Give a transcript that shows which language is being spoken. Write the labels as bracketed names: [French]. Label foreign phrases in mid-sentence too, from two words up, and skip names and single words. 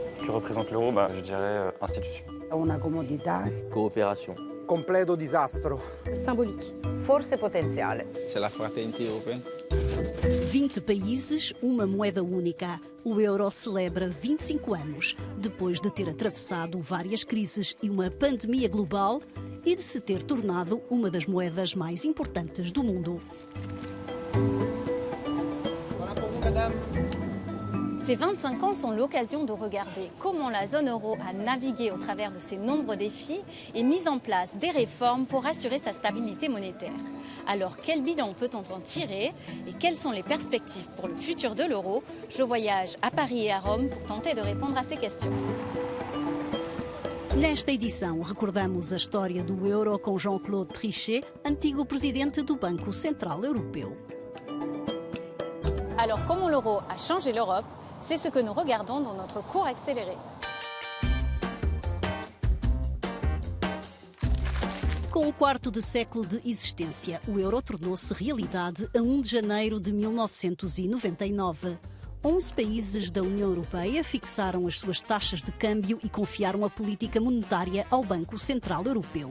[French] représente l'euro, je dirais institution. [Italian] Una comodità. [French] Coopération. [Italian] Completo disastro. [French] Symbolique. [Italian] Forse potenziale. [French] C'est la fraternité européenne. [Portuguese] 20 países, uma moeda única. O euro celebra 25 anos, depois de ter atravessado várias crises e uma pandemia global e de se ter tornado uma das moedas mais importantes do mundo. [French] Ces 25 ans sont l'occasion de regarder comment la zone euro a navigué au travers de ses nombreux défis et mis en place des réformes pour assurer sa stabilité monétaire. Alors, quel bilan peut-on en tirer et quelles sont les perspectives pour le futur de l'euro? Je voyage à Paris et à Rome pour tenter de répondre à ces questions. [Portuguese] Nesta edição, recordamos a história do euro com Jean-Claude Trichet, antigo presidente do Banco Central Europeu. [French] Alors, comment l'euro a changé l'Europe? C'est ce que nous regardons dans notre cours accéléré. [Portuguese] Com um quarto de século de existência, o euro tornou-se realidade a 1 de janeiro de 1999. 11 países da União Europeia fixaram as suas taxas de câmbio e confiaram a política monetária ao Banco Central Europeu.